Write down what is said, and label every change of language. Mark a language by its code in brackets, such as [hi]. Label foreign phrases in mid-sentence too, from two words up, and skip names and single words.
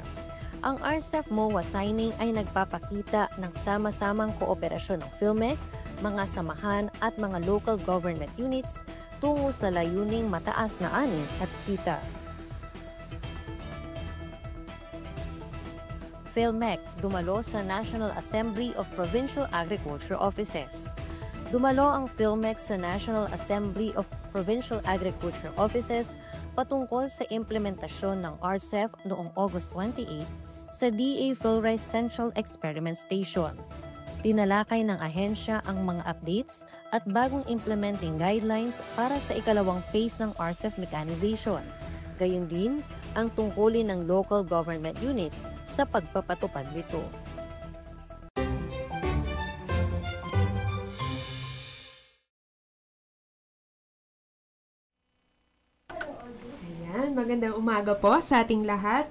[tl] Ang RCEF MOA signing ay nagpapakita ng sama-samang kooperasyon ng PhilMech, mga samahan at mga [en] local government units [tl] tungo sa layuning mataas na ani at kita. PhilMech dumalo sa National Assembly of Provincial Agriculture Offices. Dumalo ang PhilMech sa National Assembly of Provincial Agriculture Offices patungkol sa implementasyon ng RCEF noong August 28 sa DA Philrice Central Experiment Station. Tinalakay ng ahensya ang mga updates at bagong [en] implementing guidelines [tl] para sa ikalawang phase ng RCEF mechanization. Gayon din ang tungkulin ng [en] local government units [tl] sa pagpapatupad nito. Magandang umaga po sa ating lahat.